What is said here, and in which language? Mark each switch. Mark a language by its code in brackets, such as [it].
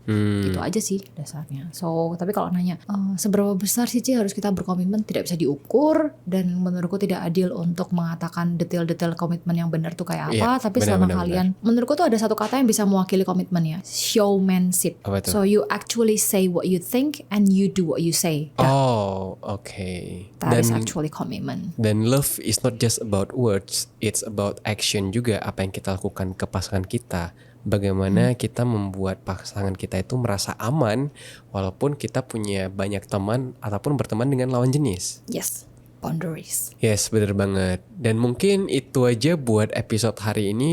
[id] Gitu aja sih dasarnya. So tapi kalau nanya seberapa besar sih harus kita berkomitmen, tidak bisa diukur dan menurutku tidak adil untuk mengatakan detail-detail komitmen yang benar tuh kayak apa. Tapi selama kalian, menurutku tuh ada satu kata yang bisa mewakili komitmen ya, showmanship. [en] So you actually say what you think and you do what you say. Oh, okay. That is actually commitment. [id] Dan [en] love is not just about words, it's about action [id] juga. Apa yang kita lakukan ke pasangan kita. Bagaimana kita membuat pasangan kita itu merasa aman walaupun kita punya banyak teman ataupun berteman dengan lawan jenis. [en] Yes, boundaries. [id] Yes, bener banget. Dan mungkin itu aja buat episode hari ini.